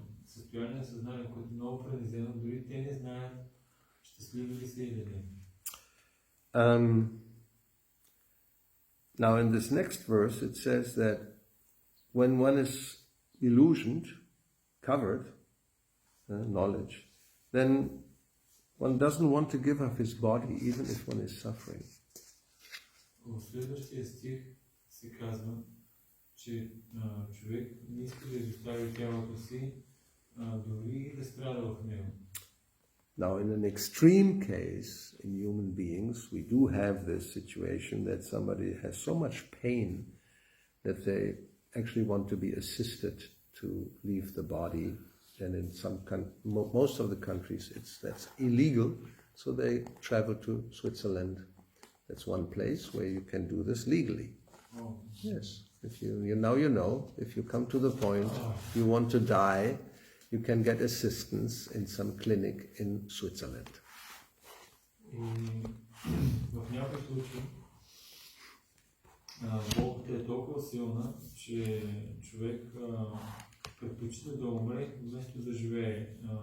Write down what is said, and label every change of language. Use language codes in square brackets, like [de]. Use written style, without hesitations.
[bg] В състояние на съзнание, което много пренизено, дори те не знаят щастливи ли са или не. [en] Now in this next verse it says that when one is illusioned, covered, knowledge, then one doesn't want to give up his body even if one is suffering. [bg] В следващия стих се казва, че човек не иска да изостави тялото си, дори да страда в него. [en] Now, in an extreme case in human beings, we do have this situation that somebody has so much pain that they actually want to be assisted to leave the body. And in most of the countries, that's illegal, so they travel to Switzerland That's one place where you can do this legally. Oh. Yes. If you now you know, if you come to the point you want to die, you can get assistance in some clinic in Switzerland. [bg] И в някои случаи болката е толкова силна, че човек предпочита да умре, вместо да живее.